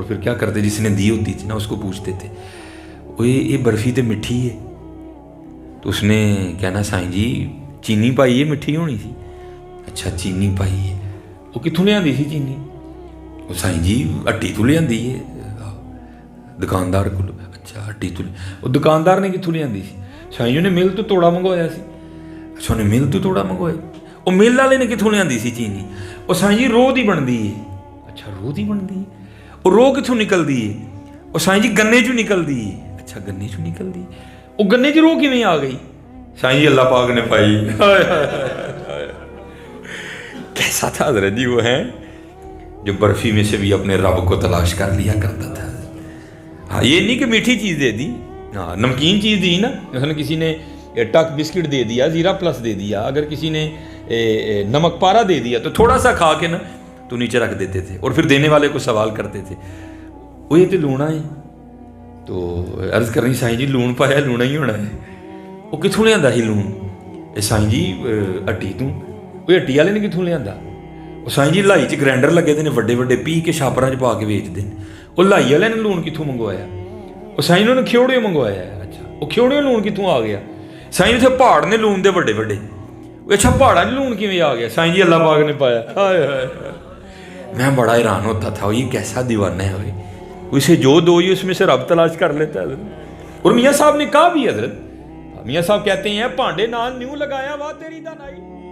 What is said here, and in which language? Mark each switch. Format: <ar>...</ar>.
<ur>اور پھر کیا کرتے, جس نے دی ہوتی تھی نا اس کو پوچھتے تھے وہ یہ برفی تو مٹھی ہے.</ur> <pa>تو اس نے کہنا سائیں جی چینی پائی ہے, مٹھی ہونی سی. اچھا چینی پائی ہے, وہ کتوں لے آندی سی چینی؟ وہ سائیں جی ہٹی تو لے آندی ہے دکاندار کو. اچھا ہٹی تو وہ دکاندار نے کتوں لے آندی سی؟ سائیں جی نے مل تو توڑا منگوایا سی. اچھا انہیں مل تو توڑا منگوایا. وہ مل والے نے کتوں لے آندی سی چینی؟ وہ سائیں جی روہ دی بنتی ہے. اچھا روہ دی بنتی ہے. وہ روہ کتوں نکلتی ہے؟ وہ سائیں جی گنے چوں نکلتی ہے. اچھا گنے چوں نکلتی ہے. وہ گنے چ روہ کیویں آ گئی؟ سائیں جی اللہ پاک نے پائی.</pa> <ur>کیسا تھا حضرت جی وہ ہیں جو برفی میں سے بھی اپنے رب کو تلاش کر لیا کرتا تھا. ہاں یہ نہیں کہ میٹھی چیز دے دی, ہاں نمکین چیز دی نا, مثلا کسی نے ٹک بسکٹ دے دیا, زیرہ پلس دے دیا, اگر کسی نے نمک پارا دے دیا تو تھوڑا سا کھا کے نا تو نیچے رکھ دیتے تھے. اور پھر دینے والے کو سوال کرتے تھے وہ</ur> <pa>یہ تو لونا ہے. تو عرض کر رہی سائیں جی لون پایا لونا ہی ہونا ہے. وہ کتوں لے آندا سی لون؟ سائیں جی ہٹی تو. وہ ہٹی والے نے کتوں لے آندا؟ وہ سائیں جی لائی چ گرائنڈر لگے دے نے وڈے وڈے پی کے چھاپراں چ پا کے ویچتے ہیں. وہ لائی والے نے لون کتوں منگوایا؟ وہ سائیں انہوں نے کھیوڑیوں منگوایا ہے. اچھا وہ کھیوڑیوں لون کتوں آ گیا؟ سائیں اتنے پہاڑ نے لون دے وڈے وڈے. اچھا پہاڑاں چ لون کیویں آ گیا؟ سائیں جی اللہ پاک نے پایا.</pa> <ur>ہائے ہائے میں بڑا حیران ہوتا تھا یہ کیسا دیوانہ ہے ہوئے, اسے جو دو ہی اس میں سے رب تلاش کر لیتا ہے. اور میاں صاحب نے کہا بھی حضرت, میاں صاحب کہتے ہیں</ur> <pa>پانڈے نال نیوں لگایا وا تیری دانائی.</pa>